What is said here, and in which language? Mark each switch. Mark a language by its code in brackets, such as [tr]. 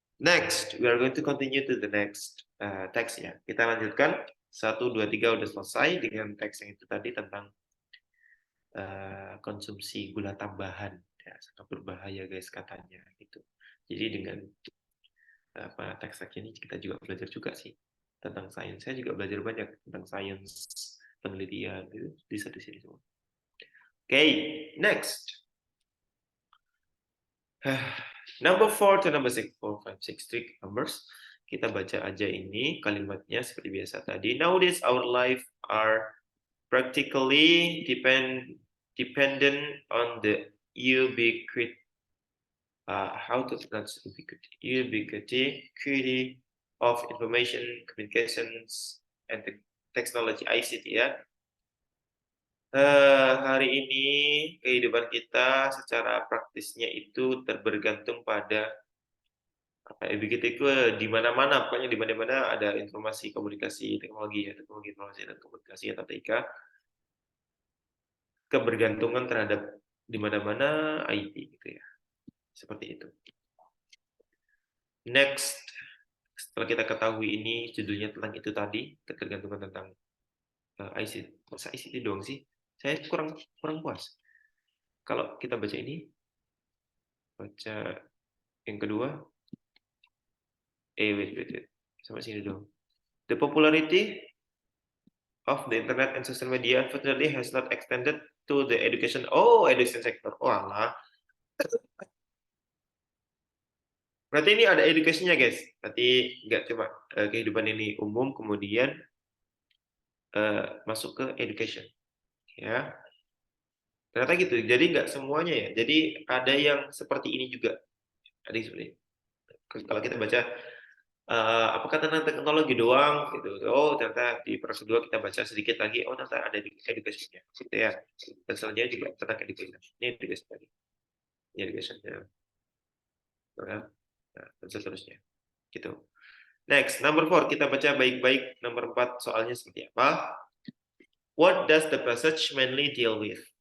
[en] Next, we are going to continue to the next text ya. [id] Kita lanjutkan 1, 2, 3 udah selesai dengan teks yang itu tadi tentang konsumsi gula tambahan. Ya, sangat berbahaya guys katanya gitu. Jadi dengan teks-teks ini kita juga belajar juga sih tentang sains. Saya juga belajar banyak tentang sains, penelitian itu bisa di sini semua. [en] Okay, next. Number 4 to number 6, 4, 5, 6, 3 numbers. [id] Kita baca aja ini kalimatnya seperti biasa tadi. [en] Nowadays our life are practically dependent on the ubiquity. How to pronounce ubiquity of information, communications, and technology ICT ya. [id] Hari ini kehidupan kita secara praktisnya itu bergantung pada begitu itu di mana-mana, pokoknya di mana-mana ada informasi komunikasi teknologi ya, teknologi informasi dan komunikasi atau TIK, kebergantungan terhadap di mana-mana IT gitu ya, seperti itu. Next, setelah kita ketahui ini judulnya tentang itu tadi, ketergantungan tentang ICT, masa ICT doang sih? Saya kurang puas. Kalau kita baca ini, baca yang kedua, [en] wait, [id] sampai sini dong. [en] The popularity of the internet and social media unfortunately has not extended to the education. Oh, education sector. Oh, alah. [id] Berarti ini ada education-nya, guys. Berarti nggak cuma kehidupan ini umum, kemudian masuk ke education. Ya. Ternyata gitu. Jadi nggak semuanya ya. Jadi ada yang seperti ini juga. Ada yang seperti ini. Kalau kita baca apakah tentang teknologi doang gitu. Oh, ternyata di paragraf kedua kita baca sedikit lagi. Oh, ternyata ada education-nya. Gitu ya. Dan selanjutnya juga tentang education. Ini education tadi. Ini education-nya. Nah, dan seterusnya. Gitu. [en] Next, number 4. [id] Kita baca baik-baik. Nomor 4 soalnya seperti apa? [en] What does the passage mainly deal with?